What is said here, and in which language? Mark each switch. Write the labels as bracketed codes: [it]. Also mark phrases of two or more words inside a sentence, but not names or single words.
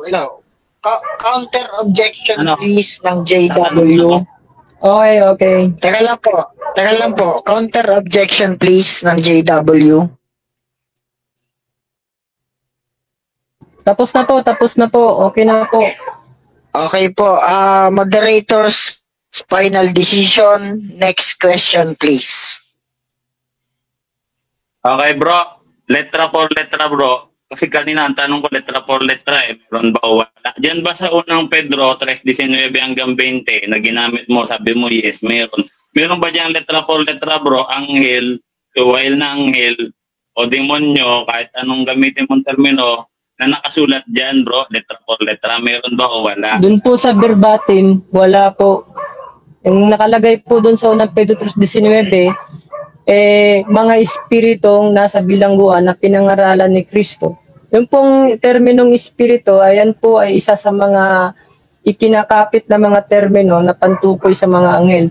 [en] Counter objection please ng JW. [tl] Okay. Teka lang po. [en] Counter objection please ng JW. [tl] Tapos na po. Okay na po. Okay po. [en] Moderator's final decision. Next question please. [tl] Okay bro. [es] Letra por letra bro. [tl] Kasi kanina ang tanong ko [es] letra por letra [tl] meron ba o wala? Diyan ba sa unang Pedro 3:19 hanggang 20 na ginamit mo, sabi mo yes, meron. Meron ba diyan [es] letra por letra [tl] bro? Anghel, while na anghel, o demonyo, kahit anong gamitin mong termino na nakasulat diyan bro, [es] letra por letra, [tl] meron ba o wala? Doon po sa verbatim, wala po. Yung nakalagay po doon sa unang Pedro 3:19, mga espiritong nasa bilangguan na pinangaralan ni Kristo. Yung pong terminong espiritu, ayan po ay isa sa mga ikinakapit na mga termino na pantukoy sa mga anghel.